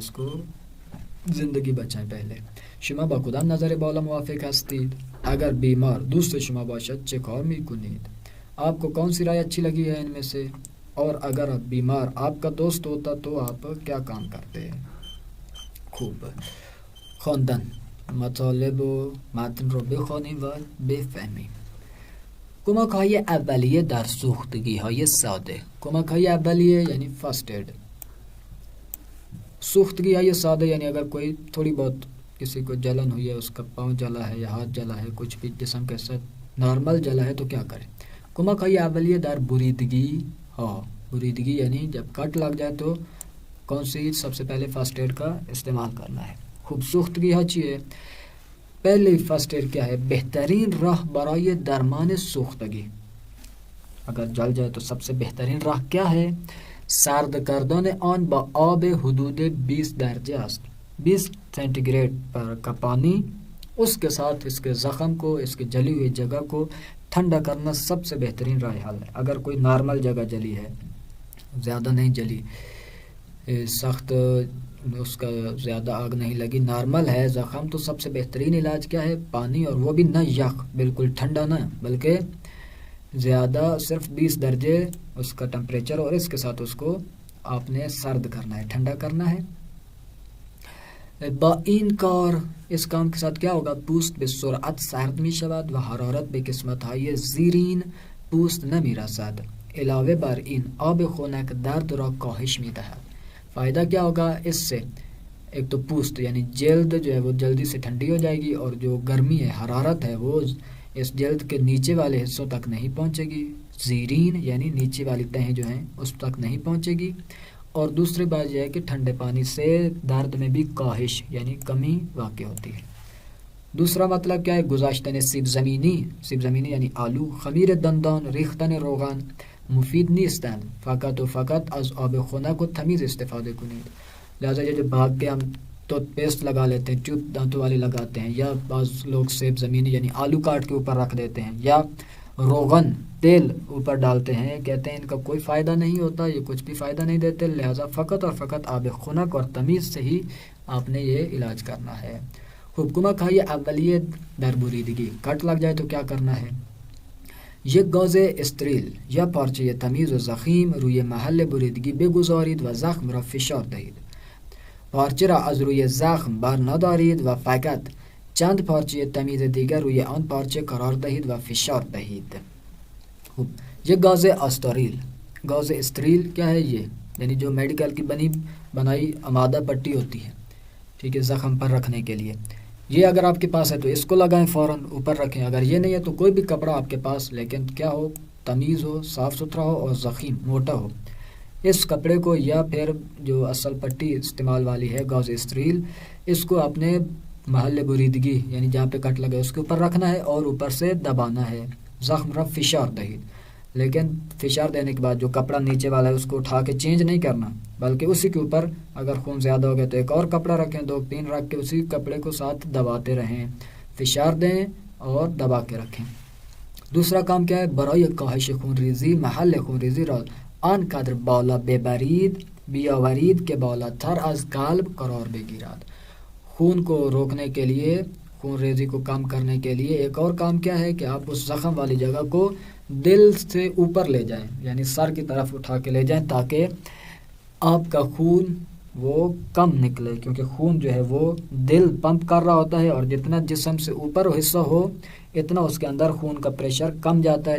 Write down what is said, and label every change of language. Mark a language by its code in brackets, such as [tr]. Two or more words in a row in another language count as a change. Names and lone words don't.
[ur] اس کو زندگی بچائیں. [fa] پہلے شما با کدام نظر بالا موافق هستید؟ اگر بیمار دوست شما باشد چه کار میکنید؟ [ur] آپ کو کون سی رائے اچھی لگی ہے ان میں سے؟ اور اگر بیمار آپ کا دوست ہوتا تو آپ کیا کام کرتے ہیں؟ [fa] خوب. خواندن مطالب و متن رو بخوانیم و بفهمیم. کمک های اولیه در سوختگی های ساده. کمک های اولیه یعنی [en] first aid. [fa] سوختگی های ساده [ur] یعنی اگر کوئی تھوڑی بہت کسی کو جلن ہوئی ہے اس کا پاؤں جلا ہے یا ہاتھ جلا ہے کچھ بھی جسم کے ساتھ نارمل جلا ہے تو کیا کریں؟ [fa] کمک های اولیه در بریدگی ها [ur] بریدگی یعنی جب کٹ لگ جائے تو کون سی سب سے پہلے [en] first aid [ur] کا استعمال کرنا ہے. خوب سوختگی ہچی ہے. پہلی [en] first aid [ur] کیا ہے؟ [fa] بہترین راہ برای درمان سوختگی. [ur] اگر جل جائے تو سب سے بہترین راہ کیا ہے؟ [fa] سرد کردن آن با آب حدود 20 درجے است. [ur] 20 سینٹی گریڈ پر کا پانی، اس کے ساتھ اس کے زخم کو، اس کے جلی ہوئی جگہ کو ٹھنڈا کرنا سب سے بہترین [fa] راہ حل [ur] ہے. اگر کوئی نارمل جگہ جلی ہے، زیادہ نہیں جلی، سخت اس کا زیادہ آگ نہیں لگی، نارمل ہے زخم، تو سب سے بہترین علاج کیا ہے؟ پانی، اور وہ بھی نہ یخ، بالکل ٹھنڈا نہ، بلکہ زیادہ صرف 20 درجے اس کا ٹمپریچر، اور اس کے ساتھ اس کو آپ نے سرد کرنا ہے، ٹھنڈا کرنا ہے. [fa] با این کار، [ur] اس کام کے ساتھ کیا ہوگا؟ [fa] پوست به سرعت سرد می شود و حرارت به قسمت های زیرین پوست نمی رسد. علاوه بر این آب خنک درد را کاهش می دهد. [ur] فائدہ کیا ہوگا اس سے؟ ایک تو پوست یعنی جلد جو ہے وہ جلدی سے ٹھنڈی ہو جائے گی، اور جو گرمی ہے، حرارت ہے، وہ اس جلد کے نیچے والے حصوں تک نہیں پہنچے گی. زیرین یعنی نیچے والی تہیں جو ہیں اس تک نہیں پہنچے گی. اور دوسری بات یہ ہے کہ ٹھنڈے پانی سے درد میں بھی کاہش یعنی کمی واقع ہوتی ہے. دوسرا مطلب کیا ہے؟ [fa] گذاشتن سیب زمینی. سیب زمینی [ur] یعنی آلو. [fa] خمیر دندان، ریختن روغن مفید نیستند، فقط و فقط از آب خنک و تمیز استفاده کنید. [ur] لہٰذا یہ جو بھاگ کے ہم [en] toothpaste [ur] لگا لیتے ہیں، ٹوتھ دانتوں والے لگاتے ہیں، یا بعض لوگ [fa] سیب زمینی [ur] یعنی آلو کاٹ کے اوپر رکھ دیتے ہیں، یا روغن تیل اوپر ڈالتے ہیں، کہتے ہیں ان کا کوئی فائدہ نہیں ہوتا، یہ کچھ بھی فائدہ نہیں دیتے. لہٰذا فقط اور فقط [fa] آب خنک [ur] اور تمیز سے ہی آپ نے یہ علاج کرنا ہے. [fa] خوب کمک های اولیه در بریدگی. [ur] کٹ لگ جائے تو کیا کرنا ہے؟ [fa] یک گاز استریل یا پارچه تمیز و زخیم روی محل بریدگی بگذارید و زخم را فشار دهید. پارچه را از روی زخم بر ندارید و فقط چند پارچه تمیز دیگر روی آن پارچه قرار دهید و فشار دهید. [ur] یہ [fa] گاز استریل. گاز استریل [ur] کیا ہے؟ یہ یعنی جو میڈیکل کی بنائی آمادہ پٹی ہوتی ہے، ٹھیک ہے، زخم پر رکھنے کے لیے. یہ اگر آپ کے پاس ہے تو اس کو لگائیں، فوراً اوپر رکھیں. اگر یہ نہیں ہے تو کوئی بھی کپڑا آپ کے پاس، لیکن کیا ہو؟ تمیز ہو، صاف ستھرا ہو اور زخیم موٹا ہو. اس کپڑے کو یا پھر جو اصل پٹی استعمال والی ہے [fa] گاز استریل، [ur] اس کو اپنے [fa] محل بریدگی [ur] یعنی جہاں پہ کٹ لگے اس کے اوپر رکھنا ہے اور اوپر سے دبانا ہے. [fa] زخم را فشار دہید. [ur] لیکن فشار دینے کے بعد جو کپڑا نیچے والا ہے اس کو اٹھا کے چینج نہیں کرنا، بلکہ اسی کے اوپر اگر خون زیادہ ہو گیا تو ایک اور کپڑا رکھیں، 2-3 رکھ کے اسی کپڑے کو ساتھ دباتے رہیں، فشار دیں اور دبا کے رکھیں. دوسرا کام کیا ہے؟ [fa] برای کاهش خونریزی محل خونریزی را آنقدر بالا ببرید بیاورید که بالاتر از قلب قرار بگیرد. [ur] خون کو روکنے کے لیے، خون ریزی کو کم کرنے کے لیے ایک اور کام کیا ہے کہ آپ اس زخم والی جگہ کو دل سے اوپر لے جائیں، یعنی سر کی طرف اٹھا کے لے جائیں، تاکہ آپ کا خون وہ کم نکلے، کیونکہ خون جو ہے وہ دل پمپ کر رہا ہوتا ہے، اور جتنا جسم سے اوپر حصہ ہو اتنا اس کے اندر خون کا پریشر کم جاتا ہے.